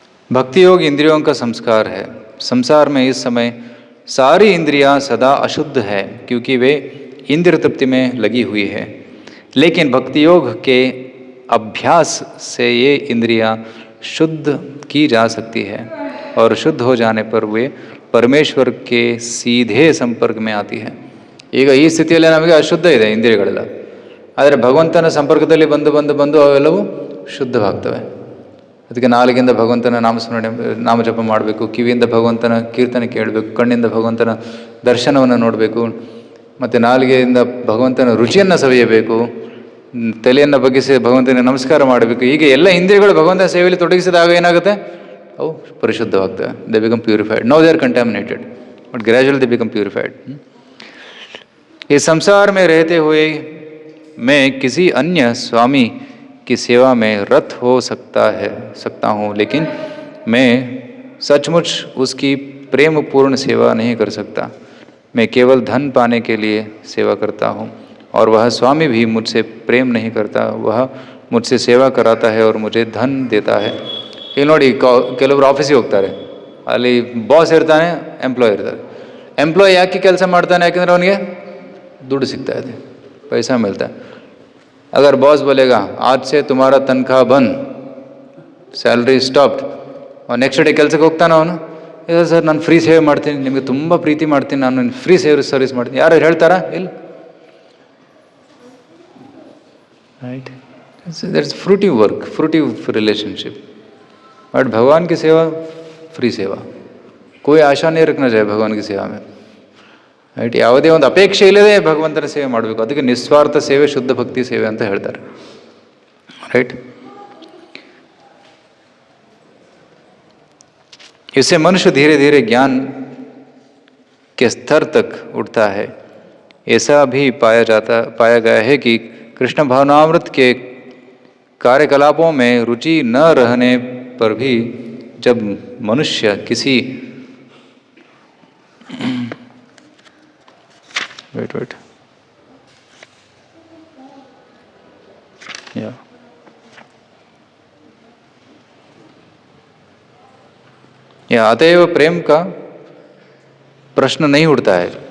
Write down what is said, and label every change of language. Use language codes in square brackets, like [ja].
[hi] भक्ति योग इंद्रियों का संस्कार है. संसार में इस समय सारी इंद्रियां सदा अशुद्ध है क्योंकि वे इंद्रिय तृप्ति में लगी हुई है. लेकिन भक्ति योग के अभ्यास से ये इंद्रियां शुद्ध की जा सकती है और शुद्ध हो जाने पर वे परमेश्वर के सीधे संपर्क में आती है. [kn] ಈಗ ಈ ಸ್ಥಿತಿಯಲ್ಲಿ ನಮಗೆ ಅಶುದ್ಧ ಇದೆ ಇಂದ್ರಿಯಗಳೆಲ್ಲ, ಆದರೆ ಭಗವಂತನ ಸಂಪರ್ಕದಲ್ಲಿ ಬಂದು ಅವೆಲ್ಲವೂ ಶುದ್ಧವಾಗ್ತವೆ. ಅದಕ್ಕೆ ನಾಲಿಗೆಯಿಂದ ಭಗವಂತನ ನಾಮಜಪ ಮಾಡಬೇಕು, ಕಿವಿಯಿಂದ ಭಗವಂತನ ಕೀರ್ತನೆ ಕೇಳಬೇಕು, ಕಣ್ಣಿಂದ ಭಗವಂತನ ದರ್ಶನವನ್ನು ನೋಡಬೇಕು, ಮತ್ತು ನಾಲಿಗೆಯಿಂದ ಭಗವಂತನ ರುಚಿಯನ್ನು ಸವಿಯಬೇಕು, ತಲೆಯನ್ನು ಬಗ್ಗಿಸಿ ಭಗವಂತನಿಗೆ ನಮಸ್ಕಾರ ಮಾಡಬೇಕು. ಹೀಗೆ ಎಲ್ಲ ಇಂದ್ರಿಯಗಳು ಭಗವಂತನ ಸೇವೆಯಲ್ಲಿ ತೊಡಗಿಸಿದಾಗ ಏನಾಗುತ್ತೆ? ಅವು ಪರಿಶುದ್ಧವಾಗ್ತವೆ. [en] They become purified. Now they are contaminated, but gradually they become purified. [hi] इस संसार में रहते हुए मैं किसी अन्य स्वामी की सेवा में रत हो सकता हूँ, लेकिन मैं सचमुच उसकी प्रेमपूर्ण सेवा नहीं कर सकता. मैं केवल धन पाने के लिए सेवा करता हूँ और वह स्वामी भी मुझसे प्रेम नहीं करता. वह मुझसे सेवा कराता है और मुझे धन देता है. [kn] ಇಲ್ಲಿ ನೋಡಿ, ಕೆಲವರು ಆಫೀಸಿಗೆ ಹೋಗ್ತಾರೆ, ಅಲ್ಲಿ ಬಾಸ್ ಇರ್ತಾನೆ, ಎಂಪ್ಲಾಯ್ ಇರ್ತಾರೆ. ಎಂಪ್ಲಾಯ್ ಯಾಕೆ ಕೆಲಸ ಮಾಡ್ತಾನೆ? ಯಾಕೆಂದರೆ ಅವನಿಗೆ ದುಡ್ಡು ಸಿಗ್ತಾ ಇದೆ, [hi] पैसा मिलता है. अगर बॉस बोलेगा आज से तुम्हारा तनख्वाह बंद, [en] salary stopped, [kn] ನೆಕ್ಸ್ಟ್ ಡೇ ಕೆಲಸಕ್ಕೆ ಹೋಗ್ತಾನೆ ಅವನು. ಇಲ್ಲ ಸರ್, ನಾನು ಫ್ರೀ ಸೇವೆ ಮಾಡ್ತೀನಿ, ನಿಮಗೆ ತುಂಬ ಪ್ರೀತಿ ಮಾಡ್ತೀನಿ, ನಾನು ಫ್ರೀ ಸರ್ವಿಸ್ ಮಾಡ್ತೀನಿ. ಯಾರು ಹೇಳ್ತಾರಾ? ಇಲ್ಲ. [en] Right, that's fruitive work, fruitive relationship. [hi] But भगवान की सेवा फ्री सेवा, कोई आशा नहीं रखना चाहिए भगवान की सेवा में. [kn] ರೈಟ್, ಯಾವುದೇ ಒಂದು ಅಪೇಕ್ಷೆ ಇಲ್ಲದೆ ಭಗವಂತನ ಸೇವೆ ಮಾಡಬೇಕು. ಅದಕ್ಕೆ ನಿಸ್ವಾರ್ಥ ಸೇವೆ ಶುದ್ಧ ಭಕ್ತಿ ಸೇವೆ ಅಂತ ಹೇಳ್ತಾರೆ. [hi] ರೈಟ್, इससे मनुष्य धीरे धीरे ज्ञान के स्तर तक उठता है. ऐसा भी पाया गया है कि कृष्ण भावनामृत के कार्यकलापों में रुचि न रहने पर भी जब मनुष्य किसी [en] wait yeah [hi] अतएव प्रेम का प्रश्न नहीं उठता है.